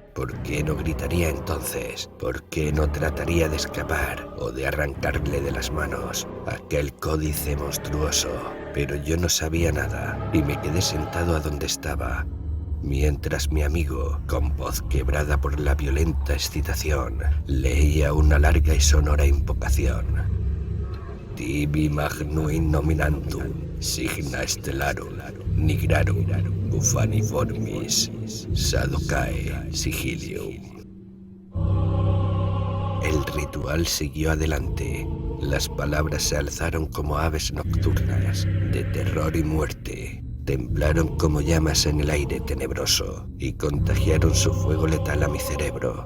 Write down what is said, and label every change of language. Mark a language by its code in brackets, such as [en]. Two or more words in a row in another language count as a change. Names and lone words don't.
[es] ¿Por qué no gritaría entonces? ¿Por qué no trataría de escapar o de arrancarle de las manos aquel códice monstruoso? Pero yo no sabía nada y me quedé sentado a donde estaba, mientras mi amigo, con voz quebrada por la violenta excitación, leía una larga y sonora invocación. [la] Tibi magnum nominandum, Signa stellarum, nigrarum, ufaniformis, sadocae sigilium. [es] El ritual siguió adelante. Las palabras se alzaron como aves nocturnas, de terror y muerte. Temblaron como llamas en el aire tenebroso y contagiaron su fuego letal a mi cerebro.